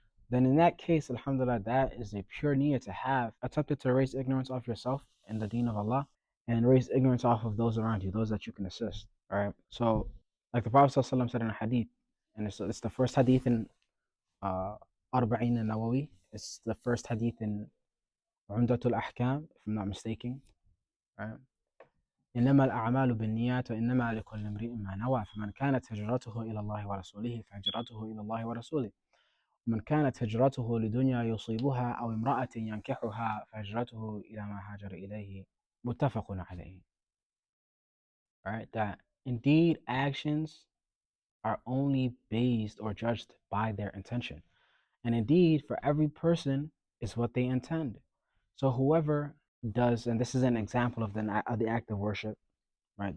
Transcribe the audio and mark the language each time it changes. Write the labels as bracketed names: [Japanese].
[English] Then in that case, alhamdulillah, that is a pure niyyah to have attempted to raise ignorance off yourself in the deen of Allah and raise ignorance off of those around you, those that you can assist. All right. So, like the Prophet ﷺ said in a hadith, and it's the first hadith in Arba'in al-Nawawi. It's the first hadith in Umdatul Ahkam, if I'm not mistaken. Right. [Arabic] إنما الأعمال بالنيات وإنما لكل امرئ ما نوى فمن كانت هجرته إلى الله ورسوله فهجرته إلى الله ورسوله ومن كانت هجرته لدنيا يصيبها أو امرأة ينكحها فهجرته إلى ما هاجر إليه متفق عليه. [English] Right, that indeed actions are only based or judged by their intention. And indeed, for every person is what they intend. So whoever does, and this is an example of the act of worship, right?